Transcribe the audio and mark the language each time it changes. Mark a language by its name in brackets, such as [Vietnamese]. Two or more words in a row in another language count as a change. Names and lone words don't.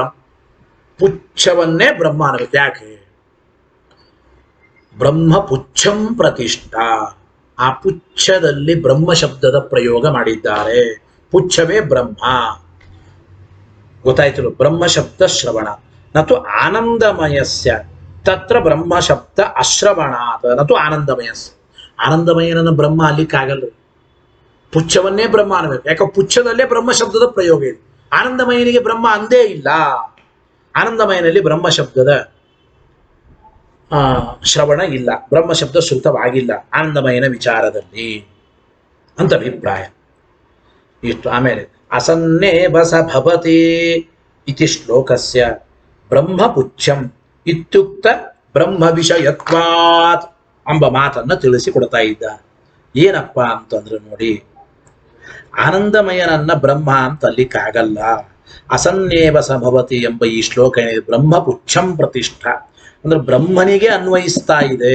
[Kannada] ಪುಚ್ಛವನ್ನೇ ಬ್ರಹ್ಮ ಅನ್ನಬೇಕು. ಯಾಕೆ? [Sanskrit] ಬ್ರಹ್ಮ ಪುಚ್ಛಂ ಪ್ರತಿಷ್ಠಾ. [Kannada] ಆ ಪುಚ್ಛದಲ್ಲಿ ಬ್ರಹ್ಮ ಶಬ್ದದ ಪ್ರಯೋಗ ಮಾಡಿದ್ದಾರೆ. ಪುಚ್ಛವೇ ಬ್ರಹ್ಮ. ಗೊತ್ತಾಯ್ತು? [Sanskrit] ಬ್ರಹ್ಮ ಶಬ್ದ ಶ್ರವಣ ನತು ಆನಂದಮಯಸ್ಯ ತತ್ರ ಬ್ರಹ್ಮ ಶಬ್ದ ಅಶ್ರವಣಾತ್ ನತು ಆನಂದಮಯಸ್ಯ. [Kannada] ಆನಂದಮಯನನ್ನ ಬ್ರಹ್ಮ ಅಲ್ಲಿಕ್ಕಾಗಲ್ಲ. ಪುಚ್ಛವನ್ನೇ ಬ್ರಹ್ಮ ಅನ್ನಬೇಕು. ಯಾಕೆ? ಪುಚ್ಛದಲ್ಲೇ ಬ್ರಹ್ಮ ಶಬ್ದದ ಪ್ರಯೋಗ ಇದೆ. ಆನಂದಮಯನಿಗೆ ಬ್ರಹ್ಮ ಅಂದೇ ಇಲ್ಲ. ಆನಂದಮಯನಲ್ಲಿ ಬ್ರಹ್ಮ ಶಬ್ದದ ಶ್ರವಣ ಇಲ್ಲ, ಬ್ರಹ್ಮ ಶಬ್ದ ಶ್ರುತವಾಗಿಲ್ಲ ಆನಂದಮಯನ ವಿಚಾರದಲ್ಲಿ ಅಂತ ಅಭಿಪ್ರಾಯ ಇಷ್ಟು. [Sanskrit] ಆಮೇಲೆ ಅಸನ್ನೇವ ಸ ಭವತಿ ಇತಿ ಶ್ಲೋಕಸ್ಯ ಬ್ರಹ್ಮಪುಚ್ಛಂ ಇತ್ಯುಕ್ತ ಬ್ರಹ್ಮ ವಿಷಯತ್ವಾತ್ [Kannada] ಎಂಬ ಮಾತನ್ನ ತಿಳಿಸಿಕೊಡ್ತಾ ಇದ್ದ. ಏನಪ್ಪಾ ಅಂತಂದ್ರೆ ನೋಡಿ, ಆನಂದಮಯನನ್ನ ಬ್ರಹ್ಮ ಅಂತ ಅಲ್ಲಿಕ್ಕಾಗಲ್ಲ. [Sanskrit] ಅಸನ್ನೇವ ಸ ಭವತಿ [Kannada] ಎಂಬ ಈ ಶ್ಲೋಕ ಏನಿದೆ [Sanskrit] ಬ್ರಹ್ಮಪುಚ್ಛಂ ಪ್ರತಿಷ್ಠ [Kannada] ಅಂದ್ರೆ ಬ್ರಹ್ಮನಿಗೆ ಅನ್ವಯಿಸ್ತಾ ಇದೆ.